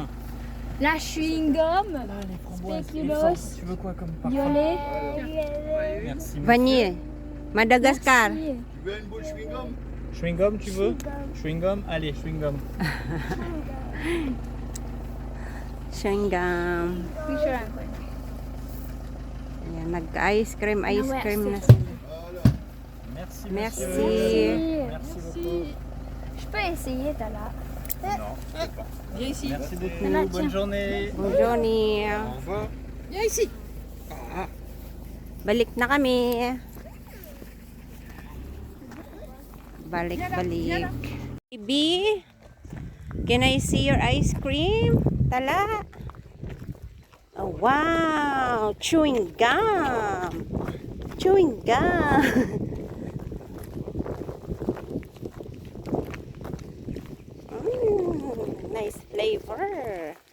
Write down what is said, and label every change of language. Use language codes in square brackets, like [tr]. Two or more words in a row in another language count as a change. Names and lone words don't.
[fr] La chewing-gum. Spéculoos. Tu veux quoi comme parfum? Violet. Merci. Vanille. Madagascar. Merci. Chewing-gum, tu veux? Chewing-gum? Allez, chewing-gum. [en] Chewing gum. [tl] Picture ako. Ayan, nag-ice cream na [fr] c'est- [tl] sila. [fr] Merci. Merci. monsieur. Merci beaucoup. Je peux essayer, Tala. Non, je peux pas. Viens ici. Merci beaucoup. Tala, Bonne tiens. journée. Bonjour ni. Au revoir. Viens ici. [tl] Balik na kami. Balik. [en] Baby, can I see your ice cream? Tala. Oh, wow. Chewing gum. Chewing gum. Nice flavor.